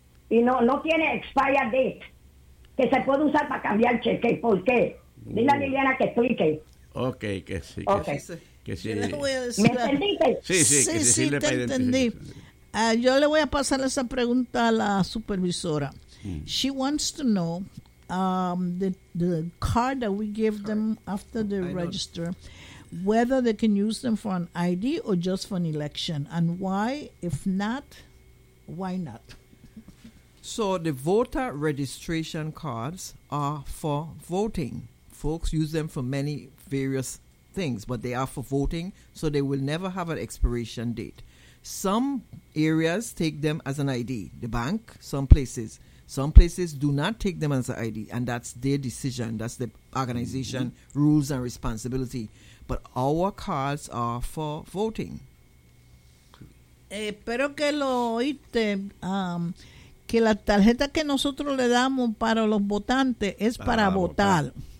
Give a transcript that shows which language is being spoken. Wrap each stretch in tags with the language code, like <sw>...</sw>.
<es>Y no tiene</es> <en>expired date,</en> <es>que se puede usar para cambiar cheque. ¿Por qué? Dile a Liliana que explique. Okay, que sí. Okay. Que sí. Que ¿Me entendiste? Sí, te entendí. Yo le voy a pasar esa pregunta a la supervisora.</es> <en>She wants to know the card that we give them after the register, whether they can use them for an ID or just for an election, and why, if not, why not? So the voter registration cards are for voting. Folks use them for many various things, but they are for voting, so they will never have an expiration date. Some areas take them as an ID, the bank, some places do not take them as an ID, and that's their decision, that's the organization rules and responsibility. But our cards are for voting.</en> <es>Espero que lo oíste, que la tarjeta que nosotros le damos para los votantes es para votar.</es>